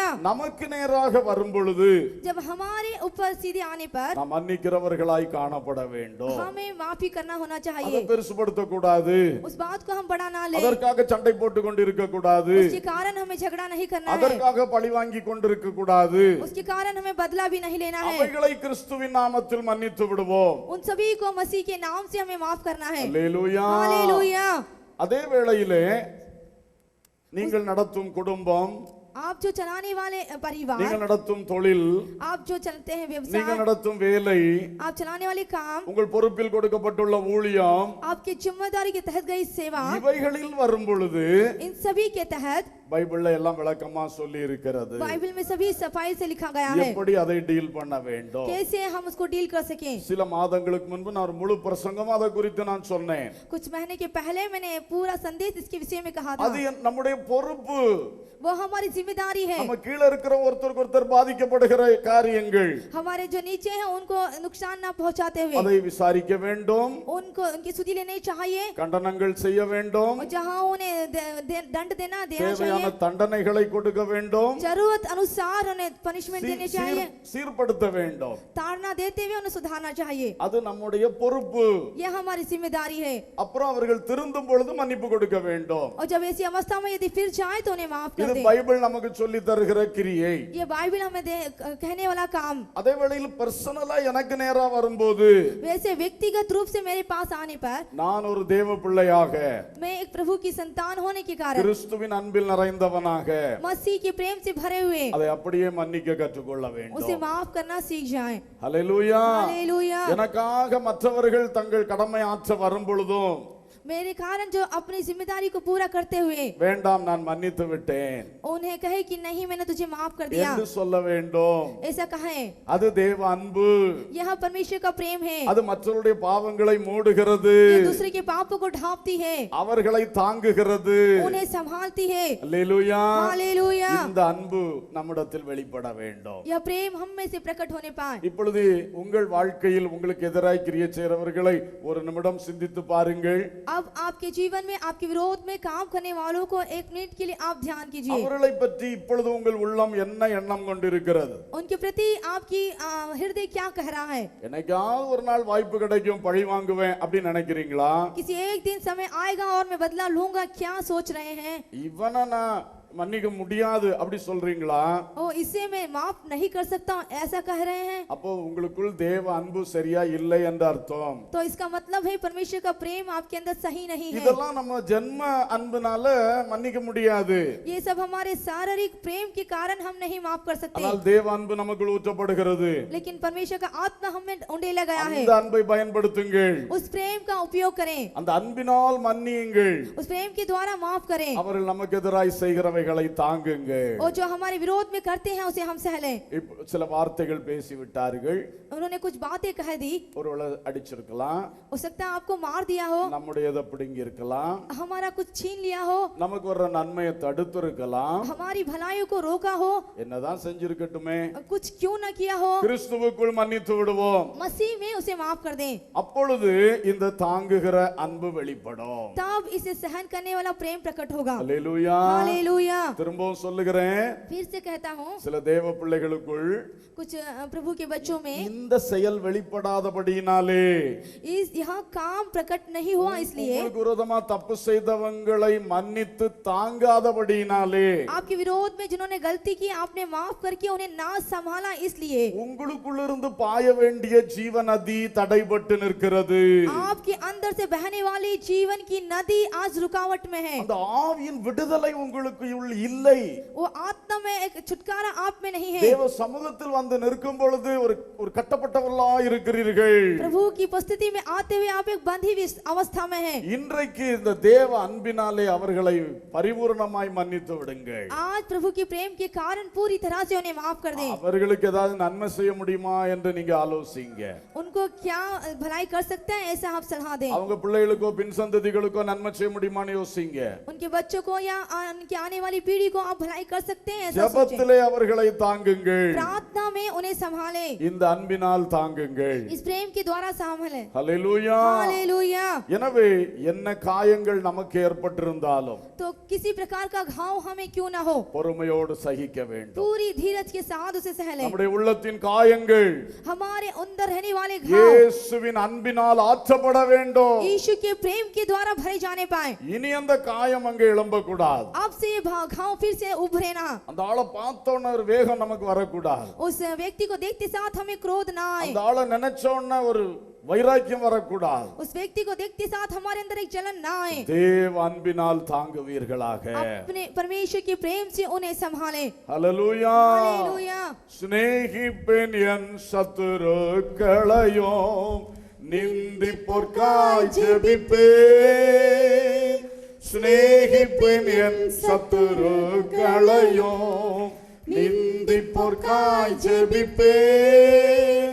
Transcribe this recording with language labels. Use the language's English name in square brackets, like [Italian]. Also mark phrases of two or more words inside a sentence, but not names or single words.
[Tamil] நமக்கு நேராக வரும் பொழுது [Hindi] जब हमारे ऊपर सीधे आने पर [Tamil] நாம் மன்னிக்கிறவர்களாய் காணப்பட வேண்டும். [Hindi] हमें माफी करना होना [Tamil] அதை [Hindi] चाहिए। [Tamil] பெருசுபடுத்த கூடாது. [Hindi] उस बात को हम बड़ा ना ले, [Tamil] அதற்காக சண்டை போட்டு கொண்டிருக்க கூடாது. [Hindi] उसके कारण हमें झगड़ा नहीं करना है, [Tamil] அதற்காக பழி வாங்கி கொண்டிருக்க கூடாது. [Hindi] उसके कारण हमें बदला भी नहीं लेना है। [Tamil] அவைகளை கிறிஸ்துவின் நாமத்தில் மன்னித்து விடுவோம். [Hindi] उन सभी को मसीह के नाम से हमें माफ करना है। [Tamil] ஹல்லேலூயா. [Hindi] हालेलूया। [Tamil] அதே வேளையிலே நீங்கள் நடத்தும் குடும்பம், [Hindi] आप जो चलाने वाले परिवार, [Tamil] நீங்கள் நடத்தும் தொழில், [Hindi] आप जो चलते हैं [Tamil] நீங்கள் [Hindi] व्यवसाय, [Tamil] நடத்தும் வேலை, [Hindi] आप चलाने वाले काम, [Tamil] உங்கள் பொறுப்பில் கொடுக்கப்பட்டுள்ள ஊழியம், [Hindi] आपकी जिम्मेदारी के तहत गई सेवा, [Tamil] இவைகளில் வரும் பொழுது [Hindi] इन सभी के तहत [Tamil] பைபிள்ல எல்லாம் விளக்கமா சொல்லி இருக்கிறது. [Hindi] बाइबल में सभी सफाई से लिखा गया है [Tamil] எப்படி அதை டீல் பண்ண வேண்டும். [Hindi] कैसे हम उसको डील कर सकें। [Tamil] சில மாதங்களுக்கு முன்பு நான் ஒரு முழு பிரசங்கம் அதை குறித்து நான் சொன்னேன். [Hindi] कुछ महीने के पहले मैंने पूरा संदेश इसके विषय में कहा था। [Tamil] அது நம்முடைய பொறுப்பு. [Hindi] वो हमारी जिम्मेदारी है। [Tamil] நம்ம கீழ இருக்கிற ஒருத்தருக்கு ஒருத்தர் பாதிக்கப்படுகிற காரியங்கள், [Hindi] हमारे जो नीचे हैं उनको नुकसान ना पहुंचाते हुए [Tamil] அதை விசாரிக்க வேண்டும். [Hindi] उनको उनकी सुधि लेनी चाहिए, [Tamil] கண்டனங்கள் செய்ய வேண்டும். [Hindi] और जहां उन्हें दंड देना [Tamil] தேவையான [Hindi] चाहिए, [Tamil] தண்டனைகளை கொடுக்க வேண்டும். [Hindi] जरूरत अनुसार उन्हें पनिशमेंट देनी चाहिए, [Tamil] சீர்படுத்த வேண்டும். [Hindi] ताड़ना देते हुए उन्हें सुधारना चाहिए। [Tamil] அது நம்முடைய பொறுப்பு. [Hindi] यह हमारी जिम्मेदारी है। [Tamil] அப்புறம் அவர்கள் திருந்தும் பொழுது மன்னிப்பு கொடுக்க வேண்டும். [Hindi] और जब ऐसी अवस्था में यदि फिर जाए तो उन्हें माफ कर [Tamil] இது [Hindi] दे। [Tamil] பைபிள் நமக்கு சொல்லி தருகிற கிரியை. [Hindi] ये बाइबल हमें कहने वाला काम। [Tamil] அதே வேளையில் பர்சனலா எனக்கு நேரா வரும்போது [Hindi] वैसे व्यक्तिगत रूप से मेरे पास आने पर [Tamil] நான் ஒரு தேவ பிள்ளையாக, [Hindi] मैं एक प्रभु की संतान होने के कारण, [Tamil] கிறிஸ்துவின் அன்பில் நிறைந்தவனாக [Hindi] मसीह के प्रेम से भरे हुए, [Tamil] அதை அப்படியே மன்னிக்க கற்றுக்கொள்ள [Hindi] उसे [Tamil] வேண்டும். [Hindi] माफ करना सीख जाएं। [Tamil] ஹல்லேலூயா. [Hindi] हालेलूया। [Tamil] எனக்காக மற்றவர்கள் தங்கள் கடமை ஆற்ற வரும் பொழுதும் [Hindi] मेरे कारण जो अपनी जिम्मेदारी को पूरा करते हुए [Tamil] வேண்டாம் நான் மன்னித்து விட்டேன் [Hindi] उन्हें कहे कि नहीं मैंने तुझे माफ कर दिया, [Tamil] என்று சொல்ல வேண்டும். [Hindi] ऐसा कहें। [Tamil] அது தேவ அன்பு. [Hindi] यह परमेश्वर का प्रेम है। [Tamil] அது மற்றவருடைய பாவங்களை மூடுகிறது, [Hindi] ये दूसरे के पापों को ढांपती है, [Tamil] அவர்களை தாங்குகிறது. [Hindi] उन्हें संभालती है। [Tamil] அல்லேலூயா. [Hindi] हालेलूया। [Tamil] இந்த அன்பு நம்மிடத்தில் வெளிப்பட வேண்டும். [Hindi] यह प्रेम हम में से प्रकट होने पाए। [Tamil] இப்பொழுது உங்கள் வாழ்க்கையில் உங்களுக்கு எதிராய் கிரியை செய்கிறவர்களை ஒரு நிமிடம் சிந்தித்து பாருங்கள். [Hindi] अब आपके जीवन में आपके विरोध में काम करने वालों को एक मिनट के लिए आप ध्यान कीजिए। [Tamil] அவர்களை பற்றி இப்பொழுது உங்கள் உள்ளம் என்ன எண்ணம் கொண்டிருக்கிறது? [Hindi] उनके प्रति आपकी हृदय क्या कह रहा है? [Tamil] என்னைக்காவது ஒரு நாள் வாய்ப்பு கிடைக்கும் பழி வாங்குவேன் அப்படின்னு நினைக்கிறீங்களா? [Hindi] किसी एक दिन समय आएगा और मैं बदला लूंगा क्या सोच रहे हैं? [Tamil] இவனை நான் மன்னிக்க முடியாது அப்படி சொல்றீங்களா? [Hindi] ओ इसे मैं माफ नहीं कर सकता हूं ऐसा कह रहे हैं? [Tamil] அப்போ உங்களுக்குள் தேவ அன்பு சரியா இல்லை என்ற அர்த்தம். [Hindi] तो इसका मतलब है परमेश्वर का प्रेम आपके अंदर सही नहीं है। [Tamil] இதெல்லாம் நம்ம ஜென்ம அன்புனால மன்னிக்க முடியாது. [Hindi] ये सब हमारे शारीरिक प्रेम के कारण हम नहीं माफ कर सकते, [Tamil] ஆனால் தேவ அன்பு நமக்குள் ஊற்றப்படுகிறது. [Hindi] लेकिन परमेश्वर का आत्मा हमें उंडेला गया है। [Tamil] அந்த अன்பை பயன்படுத்துங்கள். [Hindi] उस प्रेम का उपयोग करें, [Tamil] அந்த அன்பினால் மன்னியுங்கள். [Hindi] उस प्रेम के द्वारा माफ करें, [Tamil] அவர்கள் நமக்கு எதிராய் செய்கிறவைகளை தாங்குங்கள். [Hindi] और जो हमारे विरोध में करते हैं उसे हम सह लें। [Tamil] இப்ப சில வார்த்தைகள் பேசி விட்டார்கள். [Hindi] उन्होंने कुछ बातें कह दी, [Tamil] ஒருவேளை அடிச்சிருக்கலாம், [Hindi] हो सकता है आपको मार दिया हो, [Tamil] நம்முடையதை பிடுங்கி இருக்கலாம், [Hindi] हमारा कुछ छीन लिया हो, [Tamil] நமக்கு வர்ற நன்மையை தடுத்திருக்கலாம். [Hindi] हमारी भलाइयों को रोका हो, [Tamil] என்னதான் செஞ்சிருக்கட்டுமே, [Hindi] कुछ क्यों न किया हो, [Tamil] கிறிஸ்துவுக்குள் மன்னித்து விடுவோம். [Hindi] मसीह में उसे माफ कर दें। [Tamil] அப்பொழுது இந்த தாங்குகிற அன்பு வெளிப்படும். [Hindi] तब इसे सहन करने वाला प्रेम प्रकट होगा। [Tamil] அல்லேலூயா. [Hindi] हालेलूया। [Tamil] திரும்பவும் சொல்லுகிறேன், [Hindi] फिर से कहता हूँ, [Tamil] சில தேவ பிள்ளைகளுக்குள் [Hindi] कुछ प्रभु के बच्चों में [Tamil] இந்த செயல் வெளிப்படாதபடியினாலே, [Hindi] इस यहाँ काम प्रकट नहीं हुआ इसलिए, [Tamil] உங்களுக்கு விரோதமா தப்பு செய்தவங்களை மன்னித்து தாங்காதபடியினாலே, [Hindi] आपके विरोध में जिन्होंने गलती की आपने माफ करके उन्हें ना संभाला इसलिए, [Tamil] உங்களுக்குள்ளிருந்து பாய வேண்டிய ஜீவ நதி தடைபட்டு நிற்கிறது. [Hindi] आपके अंदर से बहने वाली जीवन की नदी आज रुकावट में है। [Tamil] அந்த ஆவியின் விடுதலை உங்களுக்கு உங்களுக்குள் இல்லை. [Hindi] वो आत्मा में एक छुटकारा आप में नहीं है। [Tamil] தேவ சமூகத்தில் வந்து நிற்கும் பொழுது ஒரு கட்டப்பட்டவர்களாய் இருக்கிறீர்கள். [Hindi] प्रभु की उपस्थिति में आते हुए आप एक बंधी हुई अवस्था में हैं। [Tamil] இன்றைக்கு இந்த தேவ அன்பினாலே அவர்களை பரிபூரணமாய் மன்னித்து விடுங்கள். [Hindi] आज प्रभु के प्रेम के कारण पूरी तरह से उन्हें माफ कर दें। [Tamil] அவர்களுக்கு ஏதாவது நன்மை செய்ய முடியுமா என்று நீங்க ஆலோசிங்க. [Hindi] उनको क्या भलाई कर सकते हैं ऐसा आप सलाह दें। [Tamil] அவங்க பிள்ளைகளுக்கோ பின் சந்ததிகளுக்கோ நன்மை செய்ய முடியுமான்னு யோசிங்க. [Hindi] उनके बच्चों को या उनकी आने वाली पीढ़ी को आप भलाई कर सकते हैं ऐसा सोचें। [Tamil] ஜெபத்திலே அவர்களை தாங்குங்கள். [Hindi] प्रार्थना में उन्हें संभालें। [Tamil] இந்த அன்பினால் தாங்குங்கள். [Hindi] इस प्रेम के द्वारा संभालें। [Tamil] ஹல்லேலூயா. [Hindi] हालेलुया। [Tamil] எனவே என்ன காயங்கள் நமக்கு ஏற்பட்டிருந்தாலும் [Hindi] तो किसी प्रकार का घाव हमें क्यों ना हो, [Tamil] பொறுமையோடு சகிக்க வேண்டும். [Hindi] पूरी धीरज के साथ उसे सह लें। [Tamil] நம்முடைய உள்ளத்தின் காயங்கள் [Hindi] हमारे अंदर रहने वाले घाव [Tamil] இயேசுவின் அன்பினால் ஆற்றப்பட வேண்டும். [Hindi] यीशु के प्रेम के द्वारा भरे जाने पाए। [Tamil] இனி அந்த காயம் அங்கே எழும்பக்கூடாது. [Hindi] अब से ये घाव फिर से उभरे ना। [Tamil] அந்த ஆளை பார்த்தோன்னே ஒரு வேகம் நமக்கு வரக்கூடாது. [Hindi] उस व्यक्ति को देखते साथ हमें क्रोध ना आए। [Tamil] அந்த ஆளை நினைச்சோன்னே ஒரு வைராக்கியம் வரக்கூடாது. [Hindi] उस व्यक्ति को देखते साथ हमारे अंदर एक जलन ना आए। [Tamil] தேவ அன்பினால் தாங்குவீர்களாக. [Hindi] अपने परमेश्वर के प्रेम से उन्हें संभालें। [Tamil] ஹல்லேலூயா. [Hindi] हालेलुया। [Tamil] சிநேகிப்பேன் என் சத்துருக்களையும் நிந்திப்போர்க்காய் ஜெபிப்பேன். சிநேகிப்பேன் என் சத்துருக்களையும் நிந்திப்போர்க்காய் ஜெபிப்பேன்.